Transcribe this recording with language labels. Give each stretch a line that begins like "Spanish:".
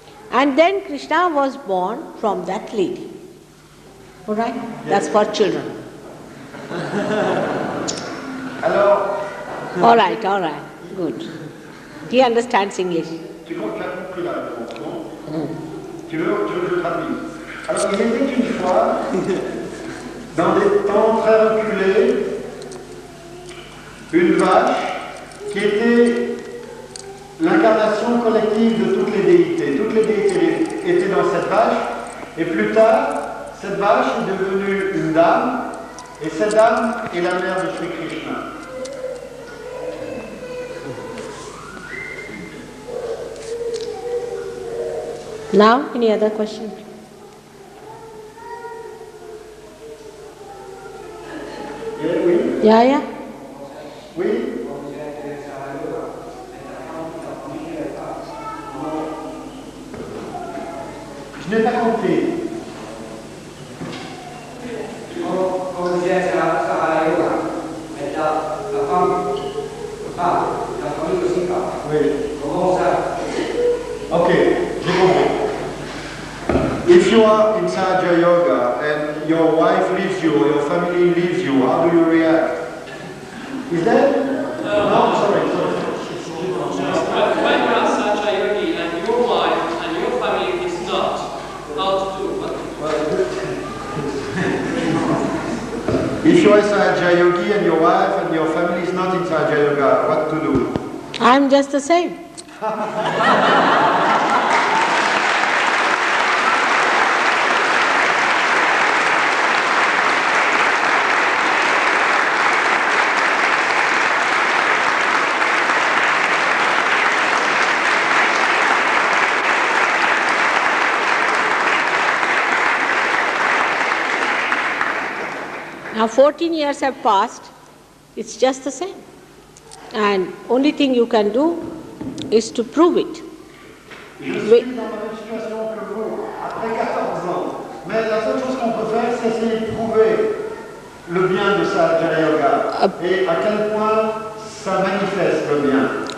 English: And then Krishna was born from that lady. All right? That's for children.
French: Alors,
English: All right, good. He understands English.
French: tu crois que tu as compris la réponse, non? Tu veux que je traduise? Alors, il était une fois, dans des temps très reculés, une vache qui était l'incarnation collective de toutes les déités. Toutes les déités étaient dans cette vache, et plus tard, cette vache est devenue une dame, et cette dame est la mère de Shri Krishna.
English: Now, any other question?
French: Oui?
English: Yeah.
French: Oui? Je n'ai pas compris. Quand vous êtes à Sahaja Yoga, la femme parle, la famille aussi parle. Oui. Comment ça? Ok, j'ai compris.
English: If you are in Sahaja Yoga and your wife leaves you or your family leaves you, how do you react? Is that? No, sorry. When you are Sahaja Yogi and your wife and your family is not, how to do what? If you are Sahaja Yogi and your wife and your family is not in Sahaja Yoga, what to do? I'm just the same. Now 14 years have passed, it's just the same. And only thing you can do is to prove it.
French: Je suis dans la même situation que vous, après 14 ans. Mais la seule chose qu'on peut faire, c'est essayer de prouver le bien de Sahaja Yoga et à quel point ça manifeste le bien.